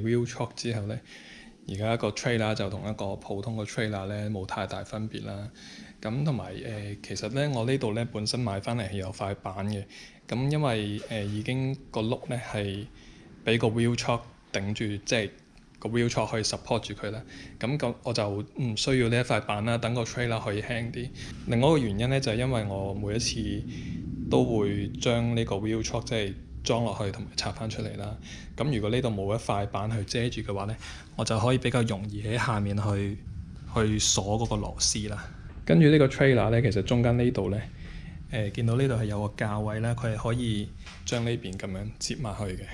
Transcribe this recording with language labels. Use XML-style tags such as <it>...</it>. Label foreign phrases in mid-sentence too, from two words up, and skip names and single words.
<en>wheel chock</en> <yue>之後咧，而家一個 trailer 就同一個普通嘅 trailer 咧冇太大分別啦。咁同埋其實咧我呢度咧本身買翻嚟係有塊板嘅。咁因為已經個轆咧係俾個</yue> <en>wheel chock</en> <yue>頂住，即係個</yue> <en>wheel chock</en> <yue>可以 support 住佢啦。咁我就唔需要呢一塊板啦，等個 trailer 可以輕啲。另外一個原因咧就係因為我每一次都會將呢個</yue> <en>wheel chock</en> <yue>即係裝落去同埋拆翻出嚟啦。咁如果呢度冇一塊板去遮住嘅話咧，我就可以比較容易喺下面去鎖嗰個螺絲啦。跟住呢個 trailer 咧，其實中間呢度咧見到呢度係有個架位啦，佢係可以將呢邊咁樣接埋去嘅。</yue>